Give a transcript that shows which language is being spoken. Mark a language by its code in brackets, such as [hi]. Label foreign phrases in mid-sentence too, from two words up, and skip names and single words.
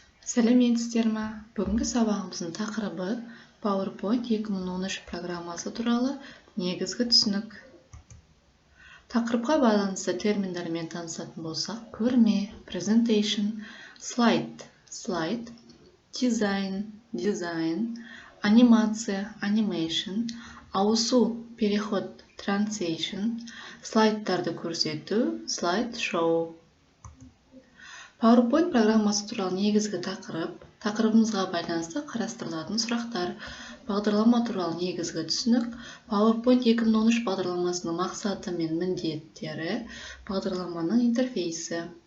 [kk] Сәлеметсіздер ме? Бүгінгі сабағымыздың тақырыбы PowerPoint 2013 программасы туралы негізгі түсінік. Тақырыпқа байланысты терминдермен танысатын болсақ, көрме, [en] presentation, slide, design, [kk] анимация, animation, ауысу, переход, transition, слайдтарды көрсету, slideshow. PowerPoint программасы туралы негізгі тақырыбымызға байланысты қарастырылатын сұрақтар, бағдарлама туралы негізгі түсінік, PowerPoint 2013 бағдарламасының мақсаты мен міндеттері, бағдарламаның интерфейсі.